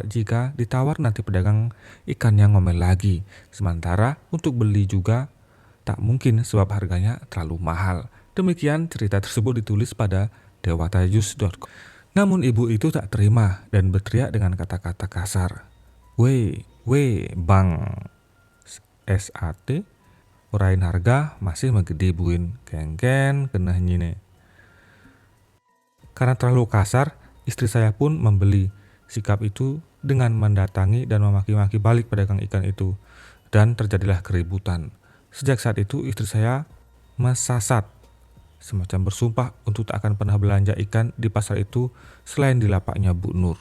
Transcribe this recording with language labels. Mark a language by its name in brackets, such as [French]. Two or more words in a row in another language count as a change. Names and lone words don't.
[Indonesian] Jika ditawar nanti pedagang ikannya ngomel lagi. Sementara untuk beli juga tak mungkin sebab harganya terlalu mahal. Demikian cerita tersebut ditulis pada dewatajus.com. Namun ibu itu tak terima dan berteriak dengan kata-kata kasar. [Balinese] "Weh, bang, SAT, urain harga masih megede buin, kengken kena nyine." [Indonesian] Karena terlalu kasar, istri saya pun membeli sikap itu dengan mendatangi dan memaki-maki balik pedagang ikan itu, dan terjadilah keributan. Sejak saat itu istri saya mesasat, semacam bersumpah untuk tak akan pernah belanja ikan di pasar itu selain di lapaknya Bu Nur.